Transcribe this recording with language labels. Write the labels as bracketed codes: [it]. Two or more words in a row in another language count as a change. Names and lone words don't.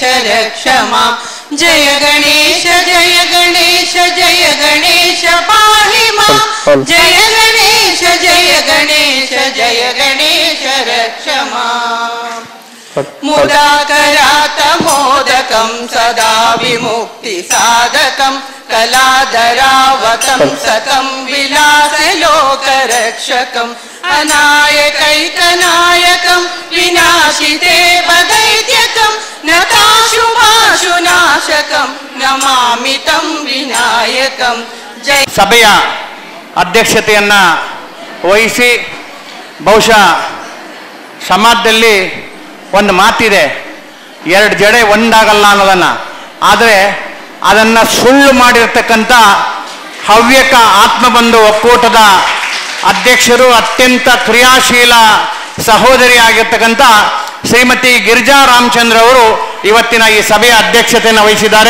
[sa] रक्ष मां, जय गणेश जय गणेश जय गणेश पाहि मां, जय गणेश जय गणेश जय गणेश रक्ष मां. मुदाकरात मोदकं सदा विमुक्ति साधकं, कलाधरावतं सकं विलासलोकरक्षकम्, अनायकैकनायकं विनाशिते वदैत्यकं, नताशुभाशुनाशकं नमामि तं विनायकं. जय. [kn] ಸಭೆಯ ಅಧ್ಯಕ್ಷತೆಯನ್ನು ವಹಿಸಿ, ಬಹುಶಃ ಸಮಾಜದಲ್ಲಿ ಒಂದು ಮಾತಿದೆ, ಎರಡು ಜಡೆ ಒಂದಾಗಲ್ಲ ಅನ್ನೋದನ್ನು, ಆದರೆ ಅದನ್ನು ಸುಳ್ಳು ಮಾಡಿರ್ತಕ್ಕಂಥ ಹವ್ಯಕ ಆತ್ಮಬಂಧು ಒಕ್ಕೂಟದ ಅಧ್ಯಕ್ಷರು, ಅತ್ಯಂತ ಕ್ರಿಯಾಶೀಲ ಸಹೋದರಿಯಾಗಿರ್ತಕ್ಕಂಥ ಶ್ರೀಮತಿ ಗಿರಿಜಾ ರಾಮಚಂದ್ರ ಅವರು ಇವತ್ತಿನ ಈ ಸಭೆಯ ಅಧ್ಯಕ್ಷತೆಯನ್ನು ವಹಿಸಿದ್ದಾರೆ.